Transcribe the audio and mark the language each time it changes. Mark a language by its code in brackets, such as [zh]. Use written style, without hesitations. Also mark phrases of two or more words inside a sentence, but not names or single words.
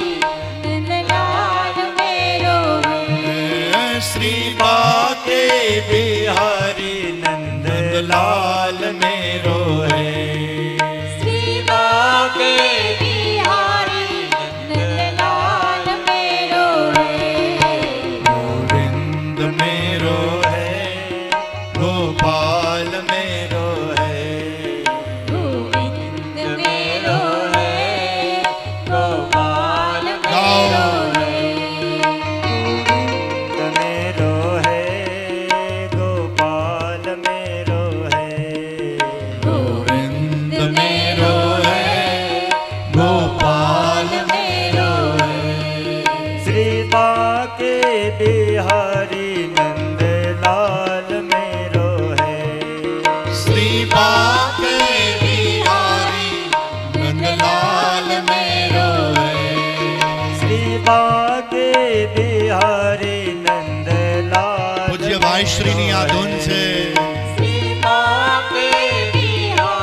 [hi] नंदलाल मेरो है श्री बाके बिहारी नंदलाल मेरो है श्री बाके बिहारी नंदलाल मेरो है गोविंद मेरो है गोपाल मेरो है गोविंद मेरो है गोपाल मेरो है मेरो है गोपाल मेरो है गोविंद मेरो है गोपाल मेरो है श्री बाके बिहारी नंदलाल मेरो है श्री बाके बिहारी नंदलाल मेरो है श्री बाके बिहारी नंदलाल [gu] પૂજ્ય વાયશ્રીની આ ધૂન છે [hi] श्री बाके बिहारी